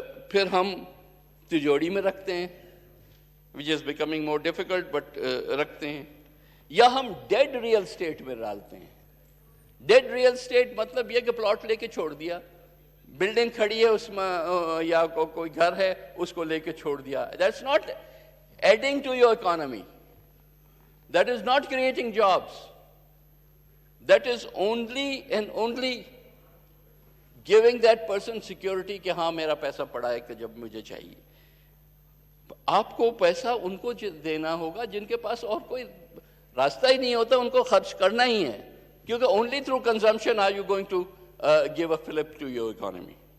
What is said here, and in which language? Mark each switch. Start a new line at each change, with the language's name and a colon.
Urdu: پھر ہم تجوری میں رکھتے ہیں
English: which is becoming more difficult but
Urdu: رکھتے ہیں، یا ہم ڈیڈ ریئل اسٹیٹ میں ڈالتے ہیں۔ ڈیڈ ریئل اسٹیٹ مطلب یہ کہ پلاٹ لے کے چھوڑ دیا، بلڈنگ کھڑی ہے اس میں یا کوئی گھر ہے اس کو لے کے چھوڑ دیا۔
English: That's not adding to your economy. That is not creating jobs. That is only and only giving that person security
Urdu: کہ ہاں میرا پیسہ پڑا ہے کہ جب مجھے چاہیے۔ آپ کو پیسہ ان کو دینا ہوگا جن کے پاس اور کوئی راستہ ہی نہیں ہوتا، ان کو خرچ کرنا ہی ہے، کیونکہ
English: only through consumption are you going to give a flip to your economy.